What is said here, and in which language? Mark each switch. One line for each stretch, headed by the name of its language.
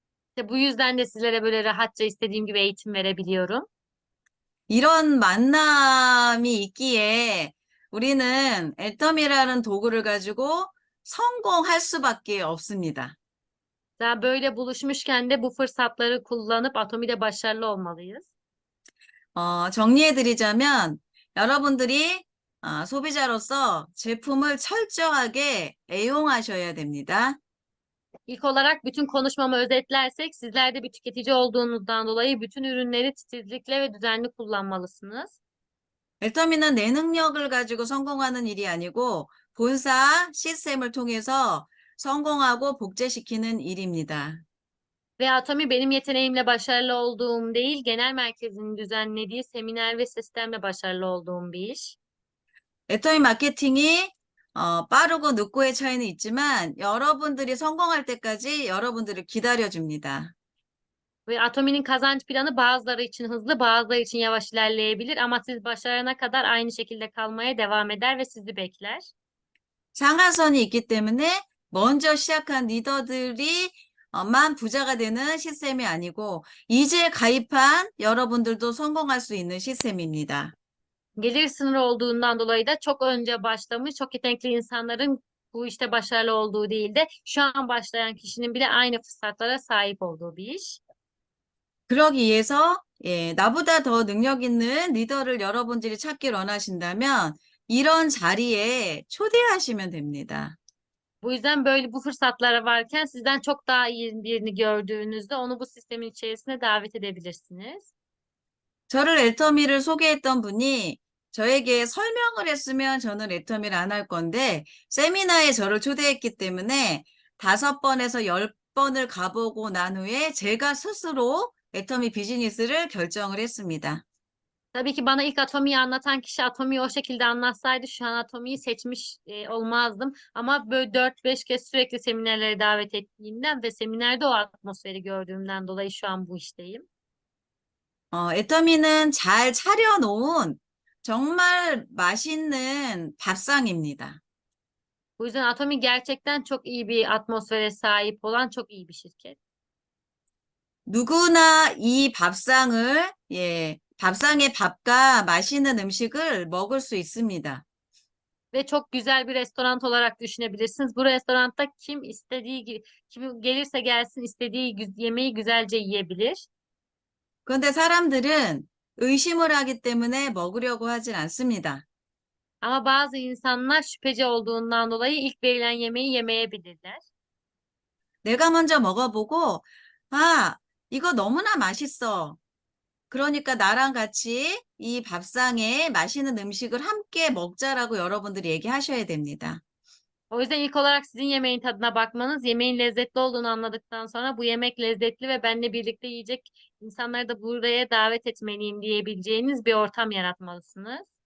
Turkish: İşte bu yüzden de sizlere böyle rahatça istediğim gibi eğitim verebiliyorum.
Korean: 이런 만남이 있기에 우리는 애텀이라는 도구를 가지고 성공할 수밖에 없습니다.
Turkish: Daha böyle buluşmuşken de bu fırsatları kullanıp Atomi'de başarılı olmalıyız.
Korean: 정리해드리자면 여러분들이 소비자로서 제품을 철저하게 애용하셔야 됩니다.
Turkish: İlk olarak bütün konuşmamı özetlersek sizler de bir tüketici olduğunuzdan dolayı bütün ürünleri titizlikle ve düzenli kullanmalısınız.
Korean: 애터미는 내 능력을 가지고 성공하는 일이 아니고 본사 시스템을 통해서 성공하고 복제시키는 일입니다.
Turkish: Ve Atomi benim yeteneğimle başarılı olduğum değil, genel merkezin düzenlediği seminer ve sistemle başarılı olduğum bir iş.
Korean: 애터미 마케팅이 빠르고 늦고의 차이는 있지만 여러분들이 성공할 때까지 여러분들을 기다려줍니다.
Turkish: Ve Atomi'nin kazanç planı bazıları için hızlı, bazıları için yavaş ilerleyebilir ama siz başarana kadar aynı şekilde kalmaya devam eder ve sizi bekler.
Korean: 상한선이 있기 때문에 먼저 시작한 리더들이 만 부자가 되는 시스템이 아니고 이제 가입한 여러분들도 성공할 수 있는 시스템입니다.
Turkish: Gelir sınırı olduğundan dolayı da çok önce başlamış, çok yetenekli insanların bu işte başarılı olduğu değil de şu an başlayan kişinin bile aynı fırsatlara sahip olduğu bir iş.
Korean: 그러기 위해서 예, 나보다 더 능력 있는 리더를 여러분들이 찾길 원하신다면 이런 자리에 초대하시면 됩니다.
Turkish: Bu yüzden böyle bu fırsatlara varken sizden çok daha iyi birini gördüğünüzde onu bu sistemin içerisine davet edebilirsiniz.
Korean: 저를 애터미를 소개했던 분이 저에게 설명을 했으면 저는 애터미를 안 할 건데 세미나에 저를 초대했기 때문에 5번에서 10번을 가보고 난 후에 제가 스스로 애터미 비즈니스를 결정을 했습니다.
Turkish: Tabii ki bana ilk Atomi'yi anlatan kişi Atomi'yi o şekilde anlatsaydı şu an Atomi'yi seçmiş olmazdım. Ama böyle 4-5 kez sürekli seminerlere davet ettiğimden ve seminerde o atmosferi gördüğümden dolayı şu an bu işteyim.
Korean: 애터미는 잘 차려놓은 정말 맛있는 밥상입니다.
Turkish: Bu yüzden Atomi gerçekten çok iyi bir atmosfere sahip olan çok iyi bir şirket.
Korean: 누구나 이 밥상을, 예, 밥상의 밥과 맛있는 음식을 먹을 수 있습니다.
Turkish: ve çok güzel bir restoran olarak düşünebilirsiniz. Bu restoranda kim gelirse gelsin istediği yemeği güzelce yiyebilir.
Korean: 그런데 사람들은 의심을 하기 때문에 먹으려고 하진 않습니다.
Turkish: Ama bazı insanlar şüpheci olduğundan dolayı ilk verilen yemeği yemeyebilirler.
Korean: 내가 먼저 먹어보고, 아, 이거 너무나 맛있어. 그러니까 나랑 같이 이 밥상에 맛있는 음식을 함께 먹자라고 여러분들이 얘기하셔야 됩니다.
Turkish: O yüzden ilk olarak sizin yemeğin tadına bakmanız, yemeğin lezzetli olduğunu anladıktan sonra bu yemek lezzetli ve benimle birlikte yiyecek insanları da buraya davet etmeliyim diyebileceğiniz bir ortam yaratmalısınız.